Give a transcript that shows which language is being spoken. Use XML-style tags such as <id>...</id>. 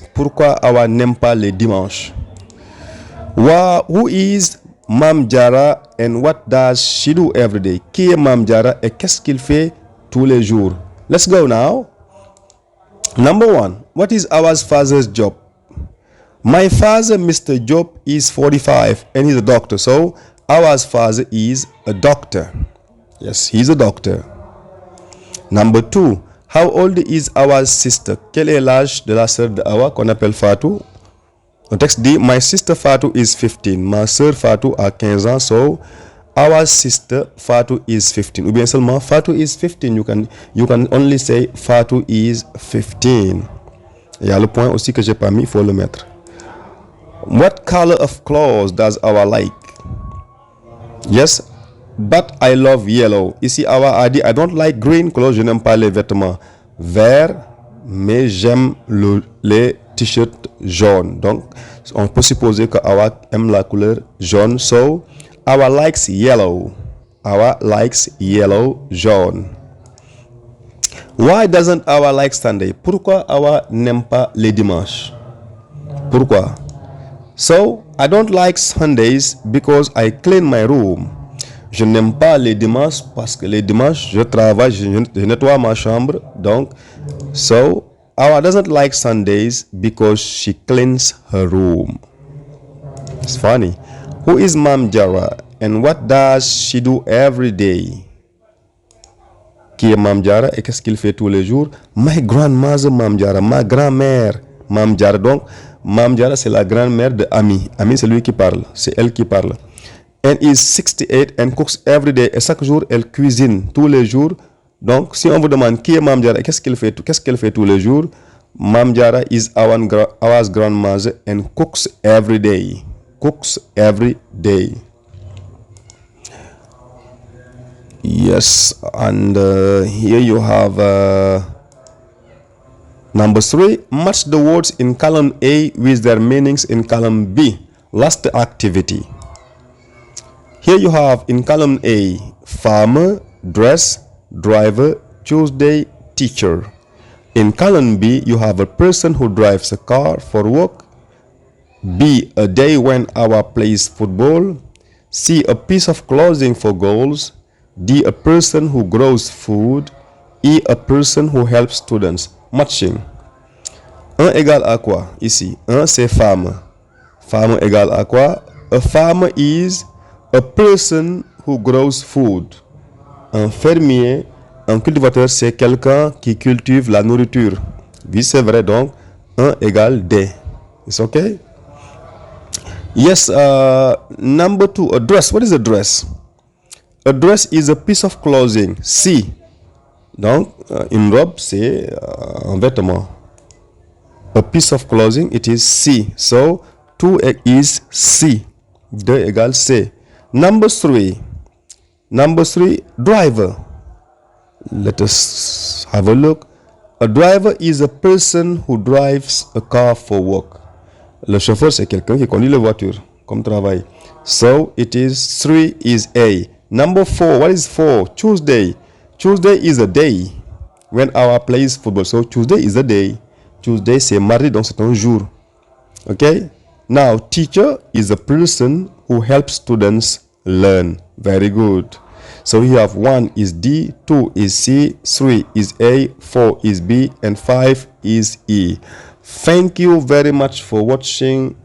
<fr>Pourquoi Awa n'aime pas les dimanches?</fr> <en>Who is Mam Jara and what does she do every day?</en> <fr>Qui est Mam Jara et qu'est-ce qu'il fait tous les jours?</fr> <en>Let's go now. Number 1. What is Awa's father's job? My father, Mr. Job, is 45 and he's a doctor. So Awa's father is a doctor. Yes, he's a doctor. Number 2. How old is Awa's sister?</en> <fr>Quel est l'âge de la sœur de Awa qu'on appelle Fatou? Le texte dit,</fr> <en>my sister Fatou is 15.</en> <fr>Ma sœur Fatou a 15 ans.</fr> <en>So, Awa's sister Fatou is 15.</en> <fr>Ou bien seulement</fr> <en>Fatou is 15. You can only say Fatou is 15.</en> <fr>Il y a le point aussi que j'ai pas mis, il faut le mettre.</fr> <en>What color of clothes does Awa like? Yes, but I love yellow.</en> <fr>Ici, Awa a dit,</fr> <en>I don't like green clothes.</en> <fr>Je n'aime pas les vêtements verts, mais j'aime les t-shirts jaunes. Donc, on peut supposer que Awa aime la couleur jaune.</fr> <en>So, Awa likes yellow. Awa likes yellow, jaune. Why doesn't Awa like Sunday?</en> <fr>Pourquoi Awa n'aime pas les dimanches? Pourquoi?</fr> <en>So, I don't like Sundays because I clean my room.</en> <fr>Je n'aime pas les dimanches parce que les dimanches, je travaille, je nettoie ma chambre.</fr> <en>Donc, so, Awa doesn't like Sundays because she cleans her room. It's funny. Who is Mam Jara and what does she do every day?</en> <fr>Qui est Mam Jara et qu'est-ce qu'il fait tous les jours?</fr> <en>My grandmother Mam Jara,</en> <fr>ma grand-mère Mam Jara. Donc, Mam Jara, c'est la grand-mère de Ami. Ami, c'est lui qui parle. C'est elle qui parle.</fr> <en>And is 68 and cooks every day.</en> <fr>Et chaque jour, elle cuisine tous les jours. Donc, si on vous demande qui est Mam Jara et qu'est-ce qu'elle fait tous les jours?</fr> <en>Mam Jara is Awa's grandmother and cooks every day. Cooks every day. Yes, and here you have number 3. Match the words in column A with their meanings in column B. Last activity. Here you have in column A, farmer, dress, driver, Tuesday, teacher. In column B, you have a person who drives a car for work. B, a day when Awa plays football. C, a piece of clothing for girls. D, a person who grows food. E, a person who helps students.</en> <fr>Matching. 1 égale à quoi ici? 1 c'est farmer. Farmer égale à quoi?</fr> <en>A farmer is a person who grows food.</en> <fr>Un fermier, un cultivateur, c'est quelqu'un qui cultive la nourriture. Oui, c'est vrai, donc 1 égale D.</fr> <en>It's okay? Yes, number 2, a dress. What is a dress? A dress is a piece of clothing. C.</en> <fr>Donc, une robe, c'est un vêtement.</fr> <en>A piece of clothing, it is C. So, 2 is C.</en> <fr>2 égale C.</fr> <en>Number 3. Number 3, driver. Let us have a look. A driver is a person who drives a car for work.</en> <fr>Le chauffeur, c'est quelqu'un qui conduit la voiture comme travail.</fr> <en>So, it is 3 is A. Number 4, what is 4? Tuesday. Tuesday is a day when Awa plays football. So, Tuesday is a day.</en> <fr>Tuesday, c'est mardi, donc c'est un jour.</fr> <en>Okay? Now, teacher is a person who helps students learn. Very good. So, we have 1 is D, 2 is C, 3 is A, 4 is B, and 5 is E. Thank you very much for watching.</en>